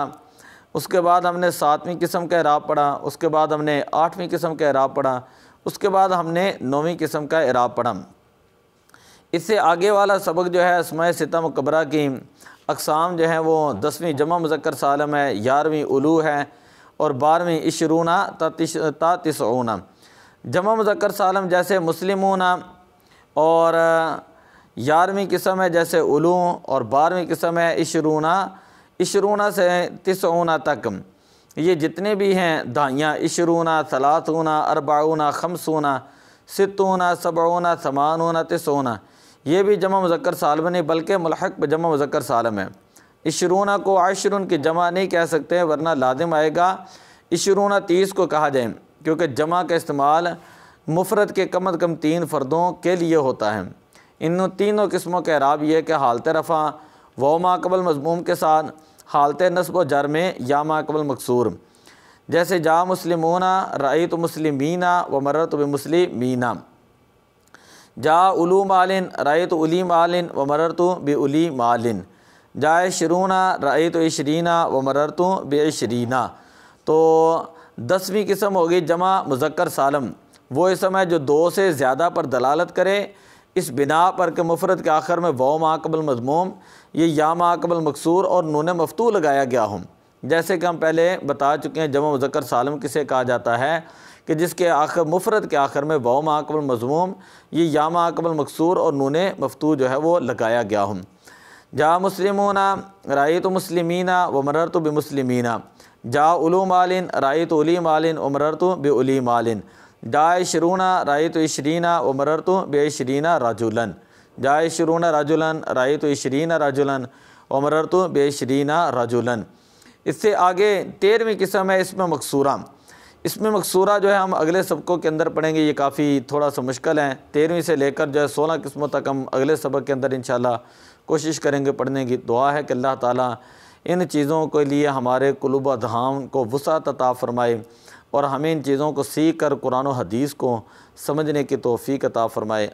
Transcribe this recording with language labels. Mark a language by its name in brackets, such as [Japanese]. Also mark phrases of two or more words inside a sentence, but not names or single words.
[Urdu] اس کے بعد ہم نے 7ویں قسم کا اعراب پڑھا، اس کے بعد ہم نے 8ویں قسم کا اعراب پڑھا، اس کے بعد ہم نے 9ویں قسم کا اعراب پڑھا۔ اس سے آگے والا سبق جو ہے اسماء ستہ مکبرہ کی اقسام جو ہیں وہ 10ویں جمع مذکر سالم ہے، 11ویں الو ہے، اور 12ویں عشرون تا تسعون۔ جمع مذکر سالم جیسے مسلمون، اور 11ویں قسم ہے جیسے الو، اور 12ویں قسم ہے عشرون سے 90 تک، یہ جتنے بھی ہیں دہائیاں، 20، 30، 40، 50، 60، 70، 80، 90، یہ بھی جمع مذکر سالم نہیں بلکہ ملحق جمع مذکر سالم ہے۔ 20 کو 10 کی جمع نہیں کہہ سکتے ورنہ لازم آئے گا 20 30 کو کہا جائے، کیونکہ جمع کا استعمال مفرد کے کم از کم 3 فردوں کے لیے ہوتا ہے۔ ان تینوں قسموں کے اعراب یہ ہے کہ حالت رفع واو ما قبل مضموم کے ساتھ، حالت نصب و جر میں یا ما قبل مکسور، جیسے [Arabic] جا مسلمون رأیت مسلمین و مررت بمسلمین، جا اولو مال رأیت اولی مال و مررت باولی مال، جا 20 رأیت 20 و مررت ب20۔ [Urdu] تو 10ویں قسم ہوگی جمع مذکر سالم، وہ اسم ہے جو 2 سے زیادہ پر دلالت کرے اس بنا پر کہ مفرد کے آخر میں واو ما قبل مضموم، یہ یا ما قبل مکسور اور نون مفتوح لگایا گیا ہوں۔ جیسے کہ ہم پہلے بتا چکے ہیں جمع مذکر سالم کسے کہا جاتا ہے کہ جس کے آخر مفرد کے آخر میں واو ما قبل مضموم، یہ یا ما قبل مکسور اور نون مفتوح جو ہے وہ لگایا گیا ہوں۔ [Arabic] جا مسلمون رأیت مسلمین و مررت بمسلمین، جا اولو مال رأیت اولی مال و مررت باولی مال، جا 20 رأیت 20 و مررت ب20 رجلا، جا 20 رجلا رأیت 20 رجلا و مررت ب20 رجلا۔ [Urdu] اس سے آگے 13ویں قسم ہے اسم مکسورہ۔ اسم مکسورہ جو ہے ہم اگلے سبقوں کے اندر پڑھیں گے، یہ کافی تھوڑا سا مشکل ہے۔ 13ویں سے لے کر جو ہے 16 قسموں تک ہم اگلے سبق کے اندر انشاءاللہ کوشش کریں گے پڑھنے کی۔ دعا ہے کہ اللہ تعالیٰ ان چیزوں کے لیے ہمارے قلوب و اذہان کو وسعت عطا فرمائے اور ہمیں ان چیزوں کو سیکھ کر قرآن و حدیث کو سمجھنے کی توفیق عطا فرمائے۔